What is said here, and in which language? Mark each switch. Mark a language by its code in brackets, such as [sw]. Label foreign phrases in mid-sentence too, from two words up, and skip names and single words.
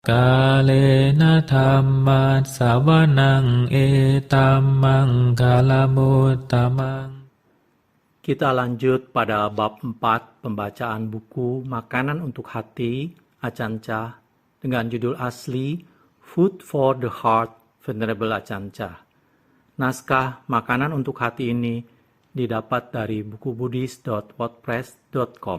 [pi] กาเลนะธัมมัสสวนังเอตัมมังคาลมุตตมัง [id] Kita lanjut pada bab 4 pembacaan buku Makanan untuk Hati Acanca dengan judul asli Food for the Heart Venerable Acanca. Naskah Makanan untuk Hati ini didapat dari bukubuddhis.wordpress.com.